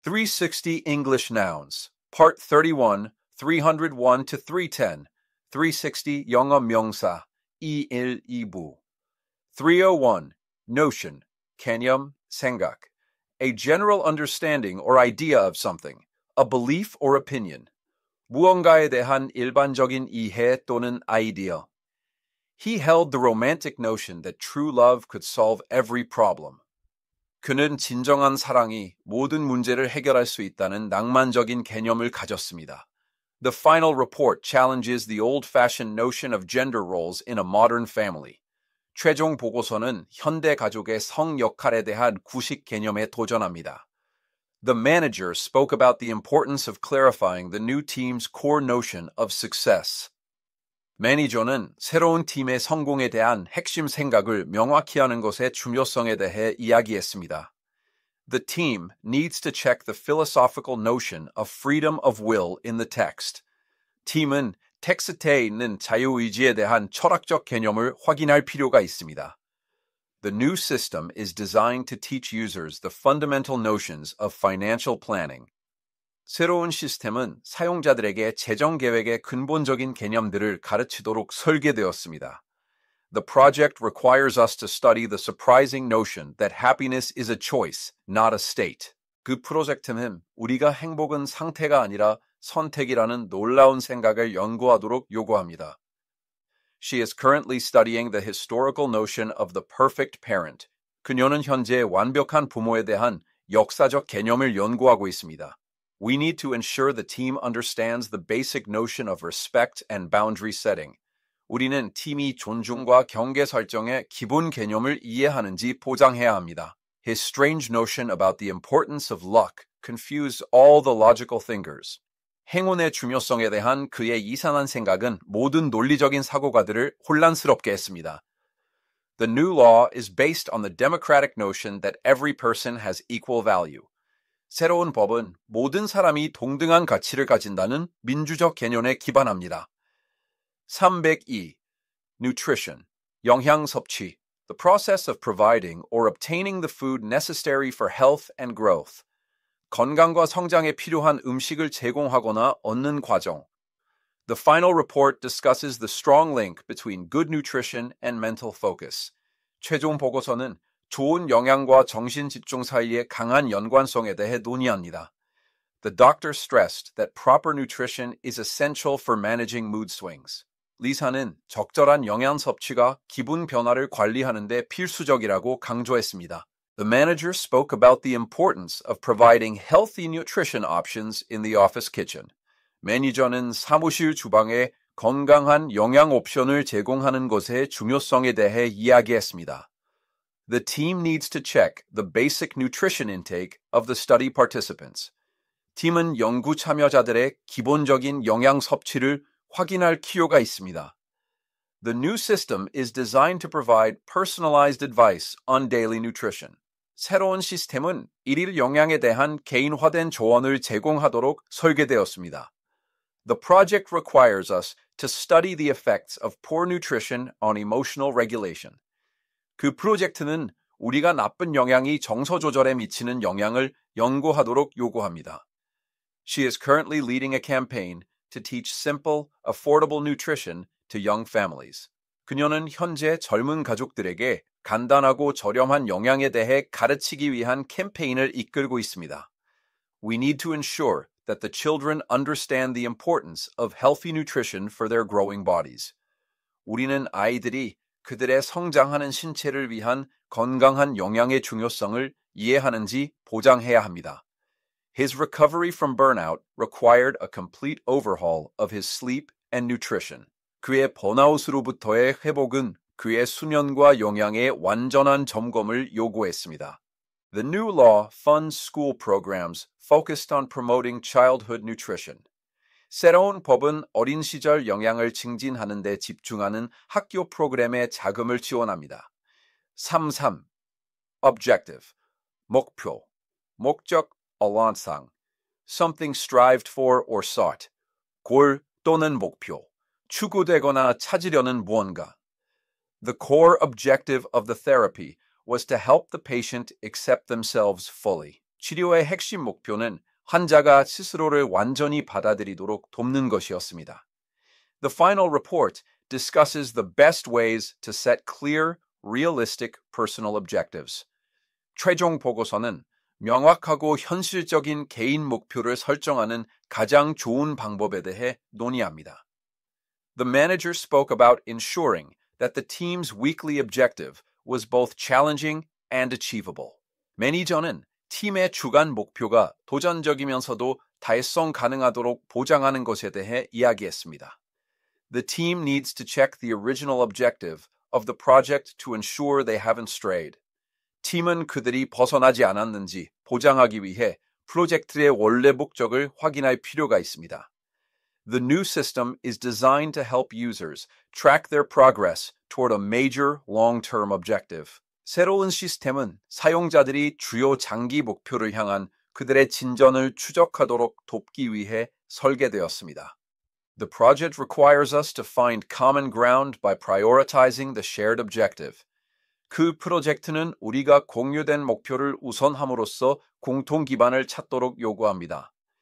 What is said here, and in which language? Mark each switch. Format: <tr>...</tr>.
<en>360 English Nouns, Part 31, 301 to 310, 360</en> <ko>영어 명사, 2일 2부.</ko> <en>301, notion,</en> <ko>개념, 생각,</ko> <en>a general understanding or idea of something, a belief or opinion,</en> <ko>무언가에 대한 일반적인 이해 또는</ko> <en>idea. He held the romantic notion that true love could solve every problem.</en> <ko>그는 진정한 사랑이 모든 문제를 해결할 수 있다는 낭만적인 개념을 가졌습니다.</ko> <en>The final report challenges the old-fashioned notion of gender roles in a modern family.</en> <ko>최종 보고서는 현대 가족의 성 역할에 대한 구식 개념에 도전합니다.</ko> <en>The manager spoke about the importance of clarifying the new team's core notion of success.</en> <ko>매니저는 새로운 팀의 성공에 대한 핵심 생각을 명확히 하는 것의 중요성에 대해 이야기했습니다.</ko> <en>The team needs to check the philosophical notion of freedom of will in the text.</en> <ko>팀은 텍스트에 있는 자유의지에 대한 철학적 개념을 확인할 필요가 있습니다.</ko> <en>The new system is designed to teach users the fundamental notions of financial planning.</en> <ko>새로운 시스템은 사용자들에게 재정 계획의 근본적인 개념들을 가르치도록 설계되었습니다.</ko> <en>The project requires us to study the surprising notion that happiness is a choice, not a state.</en> <ko>그 프로젝트는 우리가 행복은 상태가 아니라 선택이라는 놀라운 생각을 연구하도록 요구합니다.</ko> <en>She is currently studying the historical notion of the perfect parent.</en> <ko>그녀는 현재 완벽한 부모에 대한 역사적 개념을 연구하고 있습니다.</ko> <en>We need to ensure the team understands the basic notion of respect and boundary setting.</en> <ko>우리는 팀이 존중과 경계 설정의 기본 개념을 이해하는지 보장해야 합니다.</ko> <en>His strange notion about the importance of luck confused all the logical thinkers.</en> <ko>행운의 중요성에 대한 그의 이상한 생각은 모든 논리적인 사고가들을 혼란스럽게 했습니다.</ko> <en>The new law is based on the democratic notion that every person has equal value.</en> <ko>새로운 법은 모든 사람이 동등한 가치를 가진다는 민주적 개념에 기반합니다.</ko> <en>302. Nutrition,</en> <ko>영양 섭취,</ko> <en>the process of providing or obtaining the food necessary for health and growth.</en> <ko>건강과 성장에 필요한 음식을 제공하거나 얻는 과정.</ko> <en>The final report discusses the strong link between good nutrition and mental focus.</en> <ko>최종 보고서는 좋은 영양과 정신 집중 사이의 강한 연관성에 대해 논의합니다.</ko> <en>The doctor stressed that proper nutrition is essential for managing mood swings.</en> <ko>리사는 적절한 영양 섭취가 기분 변화를 관리하는 데 필수적이라고 강조했습니다.</ko> <en>The manager spoke about the importance of providing healthy nutrition options in the office kitchen.</en> <ko>매니저는 사무실 주방에 건강한 영양 옵션을 제공하는 것의 중요성에 대해 이야기했습니다.</ko> <en>The team needs to check the basic nutrition intake of the study participants.</en> <ko>팀은 연구 참여자들의 기본적인 영양 섭취를 확인할 필요가 있습니다.</ko> <en>The new system is designed to provide personalized advice on daily nutrition.</en> <ko>새로운 시스템은 일일 영양에 대한 개인화된 조언을 제공하도록 설계되었습니다.</ko> <en>The project requires us to study the effects of poor nutrition on emotional regulation.</en> <ko>그 프로젝트는 우리가 나쁜 영양이 정서 조절에 미치는 영향을 연구하도록 요구합니다.</ko> <en>She is currently leading a campaign to teach simple, affordable nutrition to young families.</en> <ko>그녀는 현재 젊은 가족들에게 간단하고 저렴한 영양에 대해 가르치기 위한 캠페인을 이끌고 있습니다.</ko> <en>We need to ensure that the children understand the importance of healthy nutrition for their growing bodies.</en> <ko>우리는 아이들이 그들의 성장하는 신체를 위한 건강한 영양의 중요성을 이해하는지 보장해야 합니다.</ko> <en>His recovery from burnout required a complete overhaul of his sleep and nutrition.</en> <ko>그의 번아웃으로부터의 회복은 그의 수면과 영양의 완전한 점검을 요구했습니다.</ko> <en>The new law funds school programs focused on promoting childhood nutrition.</en> <ko>새로운 법은 어린 시절 영양을 증진하는 데 집중하는 학교 프로그램에 자금을 지원합니다. 33. Objective, 목표, 목적, 언어상,</ko> <en>something strived for or sought,</en> <ko>골 또는 목표, 추구되거나 찾으려는 무언가.</ko> <en>The core objective of the therapy was to help the patient accept themselves fully.</en> <ko>치료의 핵심 목표는 환자가 스스로를 완전히 받아들이도록 돕는 것이었습니다.</ko> <en>The final report discusses the best ways to set clear, realistic personal objectives.</en> <ko>최종 보고서는 명확하고 현실적인 개인 목표를 설정하는 가장 좋은 방법에 대해 논의합니다.</ko> <en>The manager spoke about ensuring that the team's weekly objective was both challenging and achievable.</en> <ko>매니저는 팀의 주간 목표가 도전적이면서도 달성 가능하도록 보장하는 것에 대해 이야기했습니다.</ko> <en>The team needs to check the original objective of the project to ensure they haven't strayed.</en> <ko>팀은 그들이 벗어나지 않았는지 보장하기 위해 프로젝트의 원래 목적을 확인할 필요가 있습니다.</ko> <en>The new system is designed to help users track their progress toward a major long-term objective.</en> <ko>새로운 시스템은 사용자들이 주요 장기 목표를 향한 그들의 진전을 추적하도록 돕기 위해 설계되었습니다.</ko> <en>The project requires us to find common ground by prioritizing the shared objective.</en> <ko>그 프로젝트는 우리가 공유된 목표를 우선함으로써 공통 기반을 찾도록 요구합니다.</ko>